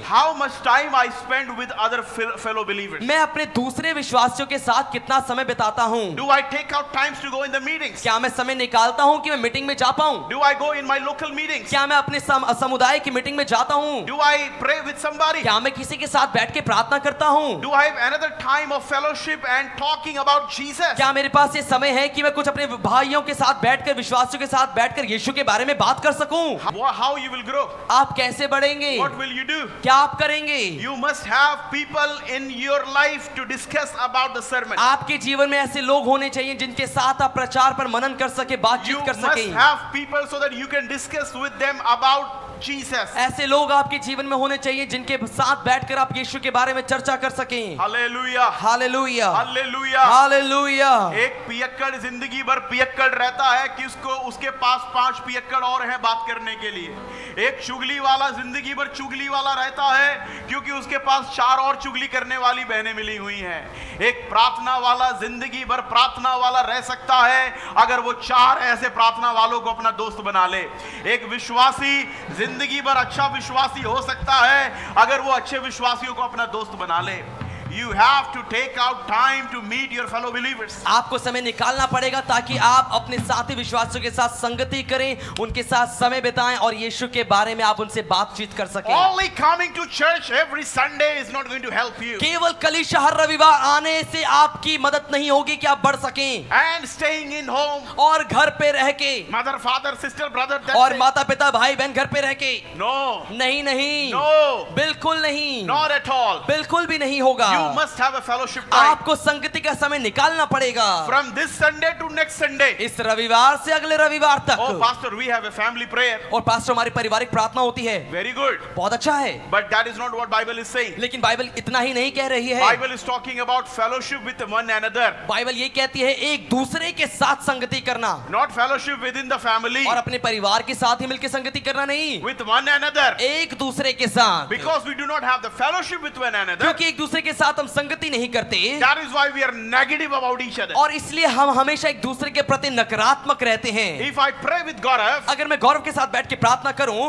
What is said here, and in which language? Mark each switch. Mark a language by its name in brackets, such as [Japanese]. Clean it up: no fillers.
[English] How much time I spend with other fellow believers? [Hindi] मैं अपने दूसरे विश्वासियों के साथ कितना समय बिताता हूँ? [English] Do I take out times to go in the meetings? [Hindi] क्या मैं समय निकालता हूँ कि मैं मीटिंग में जा पाऊँ? [English] Do I go in my local meetings? [Hindi] क्या मैं अपने समुदाय की मीटिंग में जाता हूँ? [English] Do I pray with somebody? [Hindi] क्या मैं किसी के साथ बैठ के प्रार्थना करता हूँ? [English] Do I have another time of fellowship and talking about Jesus? [Hindi] क्या मेरे पास ये समय है कि मैं कुछ अपने भाइयों के साथ बैठकर, विश्वासियों के साथ बैठकर यीशु के बारे में बात कर सकूं? [English] How you will grow? [Hindi] आप कैसे बढ़ेंगे? [English] What will you do? [Hindi] क्या आप करेंगे? [English] You must have people in your life to discuss about the sermon. [Hindi] आपके जीवन में ऐसे लोग होने चाहिए जिनके साथ आप प्रचार पर मनन कर सके, [English] You [Hindi] बातचीत कर [English] must [Hindi] सके। [English] have people so that you can discuss with them about Jesus. [Hindi] ऐसे लोग आपके जीवन में होने चाहिए जिनके साथ बैठकर आप यीशु के बारे में चर्चा कर सकें। [English] Hallelujah. [Hindi] Hallelujah, [English] Hallelujah. [Hindi] हालेलुया। एक पियक्कड़ जिंदगी भर पियक्कड़ रहता है कि उसके पास 5 पियक्कड़ और हैं बात करने के लिए। एक चुगली वाला जिंदगी भर चुगली वाला रहता है क्योंकि उसके पास 4 और चुगली करने वाली बहनें मिली हुई हैं। एक प्रार्थना वाला जिंदगी भर प्रार्थना वाला रह सकता है अगर वो 4 ऐसे प्रार्थना वालों को अपना दोस्त बना ले। एक विश्वासी जिंदगी भर अच्छा विश्वासी हो सकता है अगर वो अच्छे विश्वासियों को अपना दोस्त बना ले। [English] You have to take out time to meet your fellow believers. [Hindi] आपको समय निकालना पड़ेगा ताकि आप अपने साथी विश्वासियों के साथ संगति करें, उनके साथ समय बिताएं और यीशु के बारे में आप उनसे बातचीत कर सकें। [English] Only coming to church every Sunday is not going to help you. [Hindi] केवल कलीसिया हर रविवार आने से आपकी मदद नहीं होगी कि आप बढ़ सकें। [English] And staying in home. [Hindi] और घर पे रह के, [English] Mother, father, sister, brother. That's [Hindi] और [English] it. [Hindi] माता पिता भाई बहन घर पे रह के, [English] No. [Hindi] नहीं नहीं, [English] No. [Hindi] बिल्कुल नहीं, [English] Not at all. [Hindi] बिल्कुल भी नहीं होगा। [English] You must have a fellowship time. [Hindi] आपको संगति का समय निकालना पड़ेगा। [English] From this Sunday to next Sunday. [Hindi] इस रविवार से अगले रविवार तक। [English] Oh, pastor, we have a family prayer. [Hindi] और पास्टर हमारी पारिवारिक प्रार्थना होती है। [English] Very good. [Hindi] बहुत अच्छा है। [English] But that is not what Bible is saying. [Hindi] लेकिन बाइबल इतना ही नहीं कह रही है। [English] Bible is talking about fellowship with one another. [Hindi] Bible ये कहती है एक दूसरे के साथ संगति करना, [English] Not fellowship within the family. [Hindi] और अपने परिवार के साथ ही मिलकर संगति करना नहीं, [English] With one another. [Hindi] एक दूसरे के साथ। [English] Because we do not have the fellowship with one another. [Hindi] क्योंकि एक दूसरे के साथ हम संगति नहीं करते, [English] That is why we are negative about each other. [Hindi] और इसलिए हम हमेशा एक दूसरे के प्रति नकारात्मक रहते हैं। [English] If I pray with Gaurav, [Hindi] अगर मैं गौरव के साथ बैठ के प्रार्थना करूं,